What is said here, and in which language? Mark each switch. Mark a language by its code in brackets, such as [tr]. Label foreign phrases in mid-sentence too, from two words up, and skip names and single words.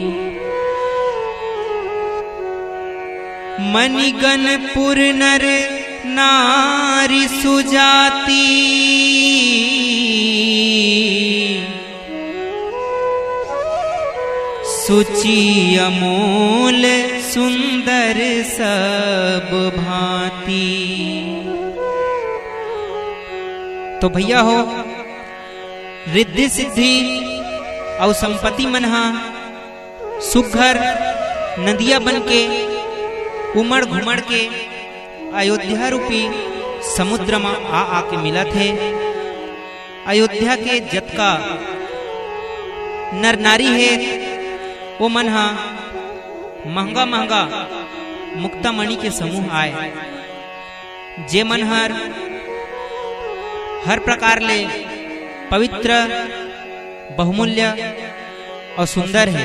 [awa] मणिगणपुर नर नारी सुजाती, सुचि अमोल सुंदर सब भांति। [hne] तो भैया हो रिद्धि सिद्धि और संपत्ति मनहा सुघर नदिया बन के उमड़ घुमड़ के अयोध्या रूपी समुद्र में आके मिला थे। अयोध्या के जतका नर नारी है वो मनहा महंगा महंगा मुक्ता मणि के समूह आए, जे मनहर हर प्रकार ले पवित्र बहुमूल्य और सुंदर है।